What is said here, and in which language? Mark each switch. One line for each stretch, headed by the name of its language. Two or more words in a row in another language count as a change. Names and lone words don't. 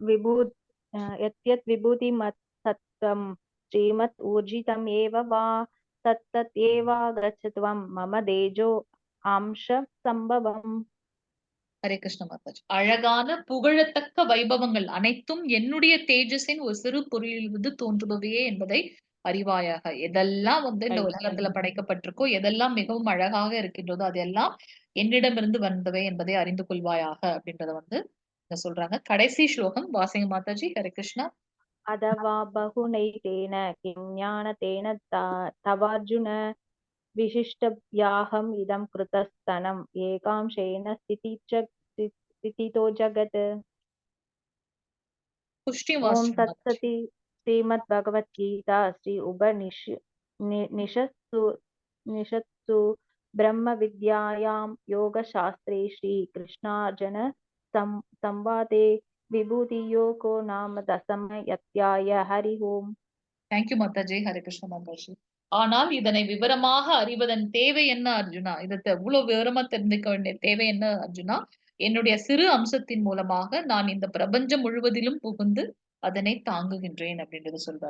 Sanskrit: यत् विभूतिमत्सत्त्वं श्रीमत् ऊर्जितम् एव वा तत्तत्येवागच्छ त्वं मम तेजो अंश संभवम्. हरे कृष्ण
Tamil: மாதாஜி. அழகான புகழத்தக்க வைபவங்கள் அனைத்தும் என்னுடைய தேஜஸின் ஒரு சிறு பொருளிலிருந்து தோன்றுபவையே என்பதை அறிவாயாக. எதெல்லாம் வந்து இந்த உலகத்துல படைக்கப்பட்டிருக்கோ, எதெல்லாம் மிகவும் அழகாக இருக்கின்றதோ அதெல்லாம் என்னிடமிருந்து வந்தவை என்பதை அறிந்து கொள்வாயாக அப்படின்றத வந்து இங்க சொல்றாங்க. கடைசி ஸ்லோகம் வாசிங்க மாதாஜி.
Sanskrit: हरे कृष्ण. अथवा बहुनैतेन किं ज्ञानतेन तवार्जुन विशिष्टव्याहम् इदं कृतस्तनम् एकांशेन स्थितितो जगत्. புஷ்டி ॐ
Tamil: வாசிங்க மாதாஜி.
Sanskrit: तत्सति श्रीमद्भगवद्गीता श्री उपनिषत्सु ब्रह्मविद्यायां योगशास्त्रे श्रीकृष्णार्जुन संवादे विभूतियोगो नाम दशमोऽध्यायः. हरि ओम्.
Tamil: தேங்க்யூ மாதாஜி.
Sanskrit: हरे कृष्ण
Tamil: மாதாஜி. ஆனால் இதனை விவரமாக அறிவதன் தேவை என்ன அர்ஜுனா? இதை இவ்வளவு விவரமா தெரிந்துக்க வேண்டிய தேவை என்ன அர்ஜுனா? என்னுடைய சிறு அம்சத்தின் மூலமாக நான் இந்த பிரபஞ்சம் முழுவதிலும் புகுந்து அதனை தாங்குகின்றேன் அப்படின்றத சொல்றார்.